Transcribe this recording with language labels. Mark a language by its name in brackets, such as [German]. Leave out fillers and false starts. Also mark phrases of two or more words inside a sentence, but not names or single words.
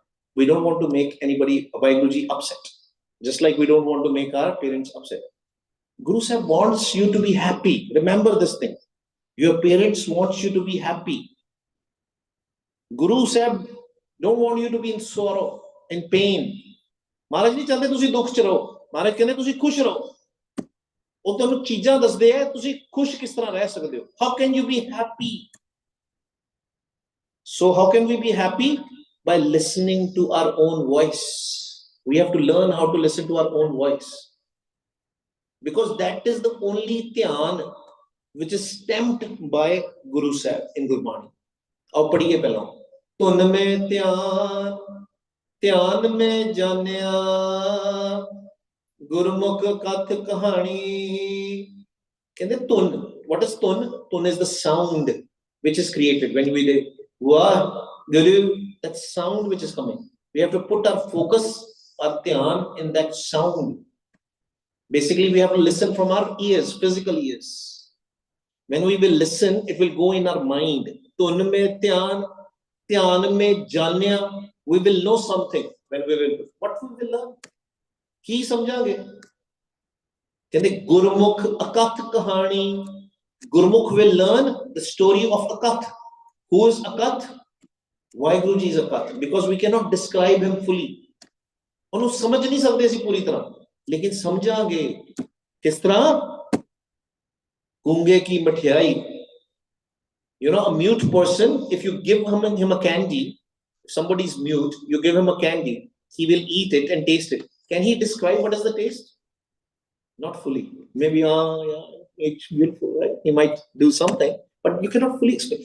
[English] We don't want to make anybody, Vaheguruji, upset. Just like we don't want to make our parents upset. Guru Sahib wants you to be happy. Remember this thing. Your parents want you to be happy. Guru Sahib don't want you to be in sorrow, in pain. [Punjabi] ਮਹਾਰਾਜ ਨਹੀਂ ਚਾਹੁੰਦੇ ਤੁਸੀਂ ਦੁੱਖ 'ਚ ਰਹੋ। ਮਹਾਰਾਜ ਕਹਿਣੇ ਤੁਸੀਂ ਖੁਸ਼ ਰਹੋ. ਉਹ ਤੁਹਾਨੂੰ ਚੀਜ਼ਾਂ ਦੱਸਦੇ ਆ ਤੁਸੀਂ ਖੁਸ਼ ਕਿਸ ਤਰ੍ਹਾਂ ਰਹਿ ਸਕਦੇ ਹੋ. [English] How can you be happy? So how can we be happy? By listening to our own voice. We have to learn how to listen to our own voice, because that is the only dhyan which is stamped by Guru Sahib in Gurbani. [Punjabi] ਆਓ ਪੜ੍ਹੀਏ ਪਹਿਲਾ. ਧੁਨ ਮਹਿ ਧਿਆਨ, ਧਿਆਨ ਮਹਿ ਜਾਨਿਆ, ਗੁਰਮੁਖਿ ਕਥ ਕਹਾਣੀ. [English] Tun. What is tun? Tun is the sound which is created when we do Wah Guru. That sound which is coming. We have to put our focus, our dhyan in that sound. Basically, we have to listen from our ears, physical ears. When we will listen, it will go in our mind. [Punjabi] ਧੁਨ ਮਹਿ ਧਿਆਨ, ਧਿਆਨ ਮਹਿ ਜਾਨਿਆ. [English] We will know something when we will. What we will learn? [Punjabi] ਕੀ ਸਮਝਾਂਗੇ. ਕਹਿੰਦੇ ਗੁਰਮੁਖ ਅਕਥ ਕਹਾਣੀ. [English] Gurmukh will learn the story of Akath. Who is Akath? Vaheguru Ji is Akath, because we cannot describe him fully. [Punjabi] ਉਹਨੂੰ ਸਮਝ ਨਹੀਂ ਸਕਦੇ ਅਸੀਂ ਪੂਰੀ ਤਰ੍ਹਾਂ, ਲੇਕਿਨ ਸਮਝਾਂਗੇ ਕਿਸ ਤਰ੍ਹਾਂ. ਗੂੰਗੇ ਕੀ ਮਠਿਆਈ. [English] You know, a mute person, if you give him a candy, if somebody is mute, you give him a candy, he will eat it and taste it. Can he describe what is the taste? Not fully. Maybe, yeah, it's beautiful, right? He might do something, but you cannot fully explain.